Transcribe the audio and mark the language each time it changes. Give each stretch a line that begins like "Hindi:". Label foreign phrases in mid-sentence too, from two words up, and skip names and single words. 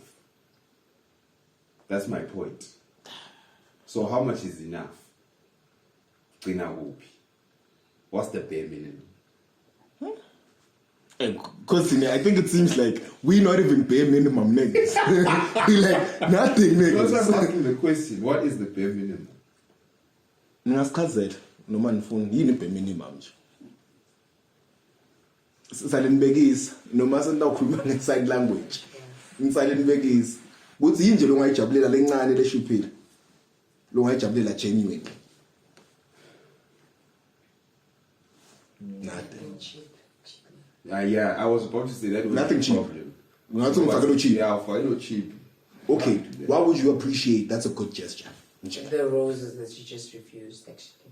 English: That's my point. So how much is enough? What's the bare minimum? Because I think it seems like we're not even bare minimum niggas. We like nothing niggas. Because I'm asking the question, what is the bare minimum?
Zulu: Ngingasikhathela noma nifuna yini
English: bare minimum
Zulu: nje. Salenibekisa noma sendakhuluma nge-
English: sign language.
Zulu: Ngisalenibekisa. Kuthi yini nje longayijabulela lencane leshuphile.
English: Longayijabulela genuine. Nothing. Yeah, I was about to say that was Nothing the cheap. problem. Nothing cheap. Yeah, for cheap. Okay, why would you appreciate that's a good gesture? The roses that you just refused, actually.